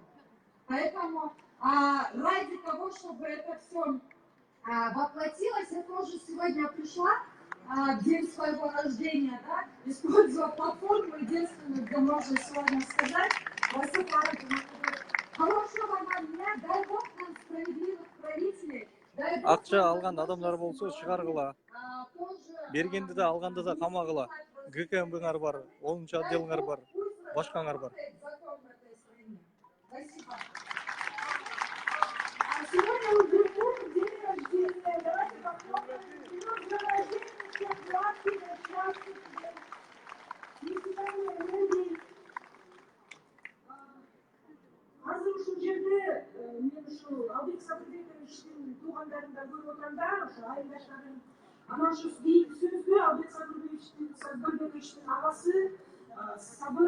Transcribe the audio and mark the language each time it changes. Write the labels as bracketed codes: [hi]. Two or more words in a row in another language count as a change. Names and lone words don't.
[ru] Поэтому ради того, чтобы это все воплотилось, я тоже сегодня пришла в день своего рождения, да, используя платформу единственную, где можно сегодня сказать, хорошего вам дня, дай Бог нам справедливых правителей, дай Бог [ky] Акча алган адамдар болсо чыгаргыла. Бергенди да алганды да камагыла. ГКМБңар бар, 10-чу отделыңар бар, башкаңар бар. [ru] Сегодня у Григория день рождения. Давайте попробуем. День рождения всем гладких, счастья. [ky] Азыр ушул жерде мен ушул Албек Сабырбековичтин туугандарында көрүп отурам да, ошо айылдаштарын. Анан ошо сөзгө Албек Сабырбековичтин агасы Сабыр